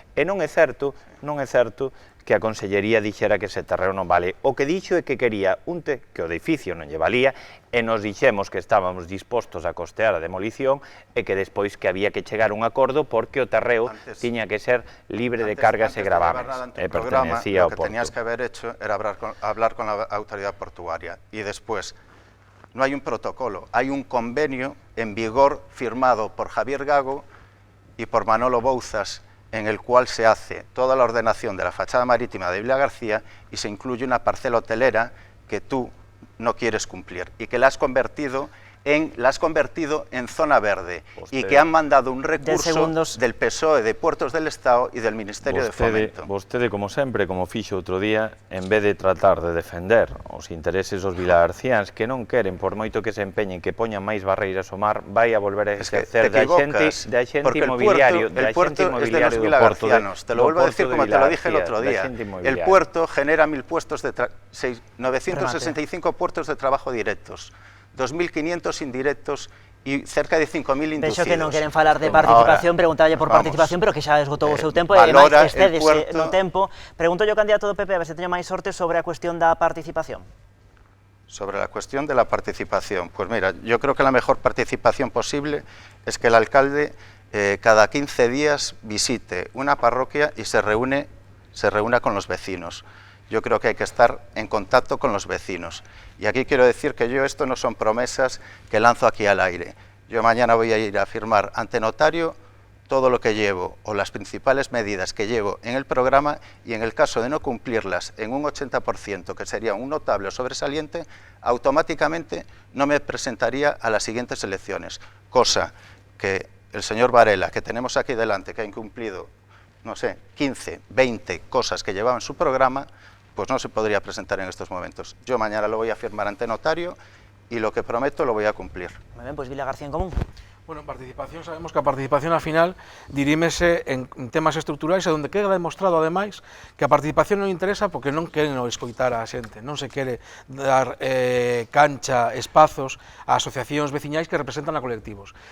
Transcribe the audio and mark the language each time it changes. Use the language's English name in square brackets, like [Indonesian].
[Galician] E non é certo que a Consellería dixera que ese terreo non vale. O que dixo é que quería que o edificio non lle valía, e nos dixemos que estábamos dispostos a costear a demolición e que despois que había que chegar a un acordo porque o terreo tiña que ser libre de cargas e gravames. E pertenecía ao Porto. [Spanish] Lo que tenías que haber hecho era hablar con la autoridad portuaria y después. No hay un protocolo, hay un convenio en vigor firmado por Javier Gago y por Manolo Bouzas, en el cual se hace toda la ordenación de la fachada marítima de Vilagarcía y se incluye una parcela hotelera que tú no quieres cumplir y que la has convertido en zona verde y que han mandado un recurso del PSOE, de Puertos del Estado y del Ministerio de Fomento. [Galician] Vostede, como sempre, como fixo outro día, en vez de tratar de defender os intereses dos vilagarciáns que non queren, por moito que se empeñen, que poñan máis barreiras ao mar, vai a volver a exercer de agente inmobiliario [Spanish] el puerto es de los vilagarcianos, te lo vuelvo a decir como te lo dije el otro día. El puerto genera 965 puestos de trabajo directos, 2.500 indirectos e cerca de 5.000 inducidos. [Galician] Vexo que non queren falar de participación, preguntalle por participación, pero que xa esgotou o seu tempo, e ademais que estedes no tempo. Pregunto yo, candidato do PP, a ver se teño máis sorte sobre a cuestión da participación. [Spanish] Sobre la cuestión de la participación, pues mira, yo creo que la mejor participación posible es que el alcalde cada 15 días visite una parroquia y se reúna con los vecinos. Yo creo que hay que estar en contacto con los vecinos. Y aquí quiero decir que esto no son promesas que lanzo aquí al aire. Yo mañana voy a ir a firmar ante notario todo lo que llevo o las principales medidas que llevo en el programa, y en el caso de no cumplirlas en un 80%, que sería un notable o sobresaliente, automáticamente no me presentaría a las siguientes elecciones. Cosa que el señor Varela, que tenemos aquí delante, que ha incumplido, no sé, 15, 20 cosas que llevaba en su programa, pues no se podría presentar en estos momentos. Yo mañana lo voy a firmar ante notario y lo que prometo lo voy a cumplir. Muy bien, pues Vilagarcía en Común. [Galician] Bueno, participación, sabemos que a participación al final dirímese en temas estruturais, onde queda demostrado ademais que a participación non interesa porque non queren escoitar a xente, non se quere dar cancha, espazos a asociacións veciñais que representan a colectivos.